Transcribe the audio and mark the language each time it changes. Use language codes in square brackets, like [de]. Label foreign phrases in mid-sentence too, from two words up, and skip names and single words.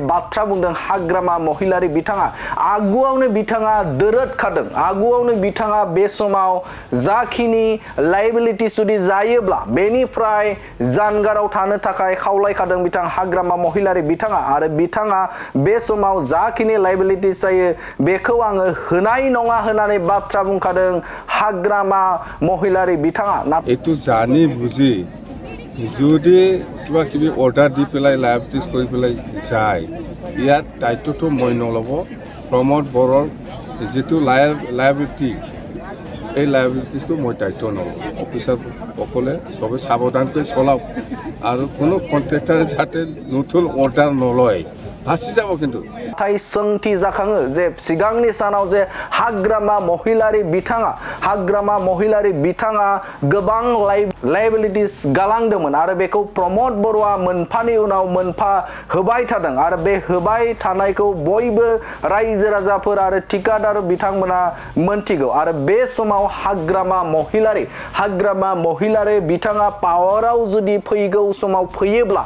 [brx] बाथ्रा बुंदों हाग्रामा महिलारि बिथाङा आगुआवनो बिथाङा दोरोदखादों आगुआवनो बिथाङा बे समाव जाखिनि लायबिलिटिस जुदि जायोब्ला बेनिफ्राय जानगाराव थानो थाखाय खावलायखादों बिथां हाग्रामा महिलारि बिथाङा आरो बिथाङा बे समाव जाखिनि लायबिलिटिस जायो बेखौ आङो होनाय नङा होननानै बाथ्रा बुंखादों हाग्रामा महिलारि बिथाङा [as] এইটো জানি বুজি যদি কিবা কিবি অৰ্ডাৰ দি পেলাই লায়বিলিটিছ কৰি পেলাই যায় ইয়াত দায়িত্বটো মই নল'ব প্ৰমোদ বৰৰ যেটো লায়বিলিটি এই লাইবিলিটিসটো মই দায়িত্ব নলওঁ অফিসার সকলে সবে সাবধানকৈ চলাওক আৰু কোনো কন্ট্রাক্টরে যাতে নতুন অর্ডার নলয় ফাঁসি যাব কিন্তু [brx] सोंथि जाखाङो जे सिगांनि सानाव जे हाग्रामा महिलारि बिथाङा गोबां लायबिलिटिस गालांदोंमोन आरो बेखौ प्रमोद बर'आ मोनफानि उनाव मोनफा होबाय थादों आरो बे होबाय थानायखौ बयबो रायजो राजाफोर आरो ठिकादार बिथांमोना मोनथिगौ आरो बे समाव हाग्रामा महिलारि बिथाङा पावाराव जुदि फैगौ समाव फैयोब्ला